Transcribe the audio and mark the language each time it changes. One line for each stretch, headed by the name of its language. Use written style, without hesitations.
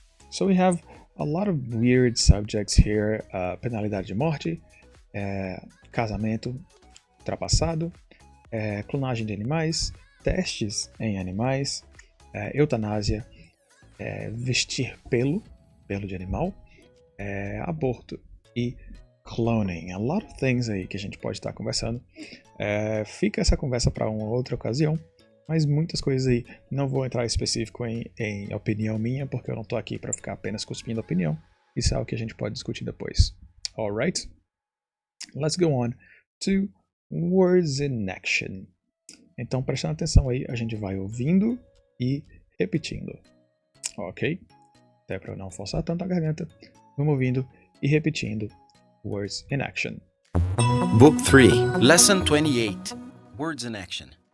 English: So we have a lot of weird subjects here.
Portuguese: Penalidade de morte, casamento ultrapassado, clonagem de animais, testes em animais, eutanásia, vestir pelo de animal, aborto e cloning.
English: A lot of things
Portuguese: aí que a gente pode estar conversando. Fica essa conversa para uma outra ocasião, mas muitas coisas aí. Não vou entrar específico em opinião minha, porque eu não estou aqui para ficar apenas cuspindo opinião. Isso é algo que a gente pode discutir depois.
English: Alright? Let's go on to words in action.
Portuguese: Então, prestando atenção aí, a gente vai ouvindo e repetindo. Ok? Até para não forçar tanto a garganta, vamos ouvindo e repetindo
English: words in action. Book 3, Lesson 28, Words in Action.